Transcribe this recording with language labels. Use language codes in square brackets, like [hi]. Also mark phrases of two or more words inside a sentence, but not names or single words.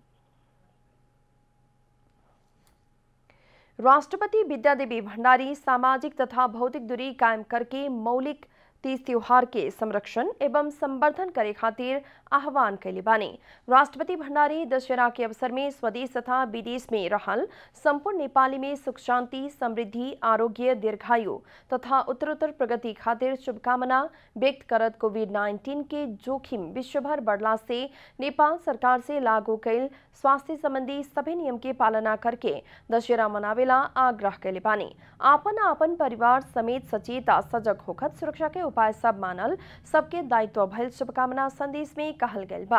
[bho] राष्ट्रपति विद्यादेवी भंडारी सामाजिक तथा भौतिक दूरी कायम करके मौलिक तीज त्योहार के संरक्षण एवं संवर्धन करे खातिर आह्वान कैले बानी। राष्ट्रपति भंडारी दशहरा के अवसर में स्वदेश तथा विदेश में रहल संपूर्ण नेपाली में सुख शांति समृद्धि आरोग्य दीर्घायु तथा उत्तरोत्तर प्रगति खातिर शुभकामना व्यक्त करत कोविड-19 के जोखिम विश्वभर बढ़ला से नेपाल सरकार से लागू कैल स्वास्थ्य संबंधी सभी नियम के पालना करके दशहरा मनावेला आग्रह कैले बानी। आपन परिवार समेत सचेत सजग होकर सुरक्षा के उपाय सब मानल सबके दायित्व भइल शुभकामना संदेश में कहल गइल बा।